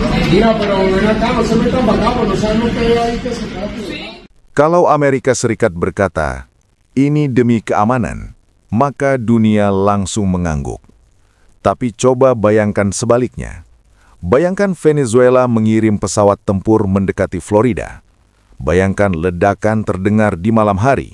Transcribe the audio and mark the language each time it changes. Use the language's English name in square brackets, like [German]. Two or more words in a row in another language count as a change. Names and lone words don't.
[Spanish] Mira, pero ven acá, no se metan para acá, no saben lo que hay ahí que se trate. [Indonesian] Kalau Amerika Serikat berkata, ini demi keamanan, maka dunia langsung mengangguk. Tapi coba bayangkan sebaliknya. Bayangkan Venezuela mengirim pesawat tempur mendekati Florida. Bayangkan ledakan terdengar di malam hari.